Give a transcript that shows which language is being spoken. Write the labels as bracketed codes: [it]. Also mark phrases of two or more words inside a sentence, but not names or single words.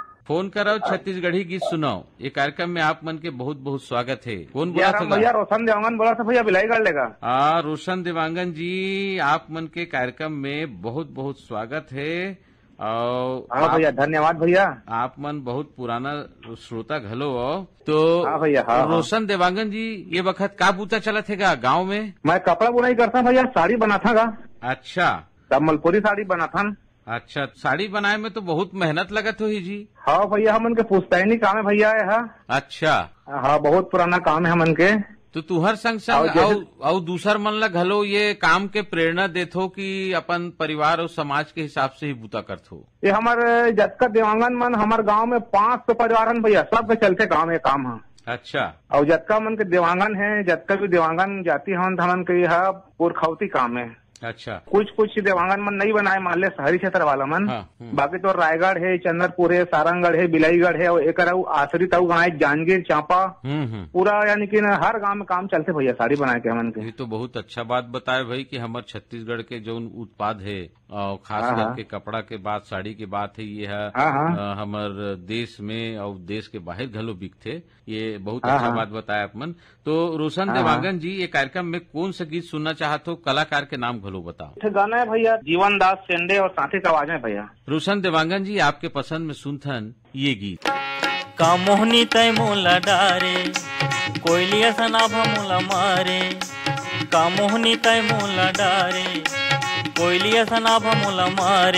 [hne] फोन कराओ छत्तीसगढ़ी गीत सुनाओ। ये कार्यक्रम में आप मन के बहुत बहुत स्वागत है। कौन बोला था? भैया रोशन देवांगन बोला था भैया, बिलाईगढ़ लेगा। रोशन देवांगन जी, आप मन के कार्यक्रम में बहुत बहुत स्वागत है। और भैया धन्यवाद भैया। आप मन बहुत पुराना श्रोता घलो हो तो। भैया रोशन देवांगन जी, ये वक्त का बूता चला थे गाँव में? मैं कपड़ा बुनाई करता भैया, साड़ी बना था। अच्छा, कमलपुरी साड़ी बना था। अच्छा, साड़ी बनाए में तो बहुत मेहनत लगत होगी जी। हाँ भैया, हमन के पुश्तैनी काम है भैया। अच्छा, हाँ बहुत पुराना काम है हमन के। तो तुहर संग संग और दूसर मन ला घलो ये काम के प्रेरणा देथो कि अपन परिवार और समाज के हिसाब से ही बूता करथो? ये हमारे जतका देवांगन मन हमारे गांव में 500 परिवार भैया, सब के चलते गाँव में काम है। अच्छा, और जतका मन के देवांगन है, जतका भी देवांगन जाति हमन के यह पुरखौती काम है। अच्छा, कुछ देवांगन मन नहीं बनाए, मान ले शहरी क्षेत्र वाला मन। बाकी तो रायगढ़ है, चंद्रपुर है, सारंगगढ़ है, बिलाईगढ़ है, और एक आश्रित गाँव है जांजगीर चांपा। पूरा यानी कि हर गांव में काम चलते भैया साड़ी बनाए के हमन के। ये तो बहुत अच्छा बात बताए भाई कि हमारे छत्तीसगढ़ के जो उत्पाद है और खास करके कपड़ा के बात, साड़ी की बात है, ये है हमारे देश में और देश के बाहर घलो बिकते। ये बहुत अच्छा बात बताया आप मन। तो रोशन देवांगन जी, ये कार्यक्रम में कौन सा गीत सुनना चाहते हो? कलाकार के नाम घलो बताओ। गाना है भैया जीवन दास सेंडे और साथी की आवाज में भैया। रोशन देवांगन जी, आपके पसंद में सुनथन ये गीत। का मोहनी तय मोला डारे, कोयलिया सनाभा मोला मारे। का मोहनी तय मोला डारे, कोयलिया सनाभा मोला मारे।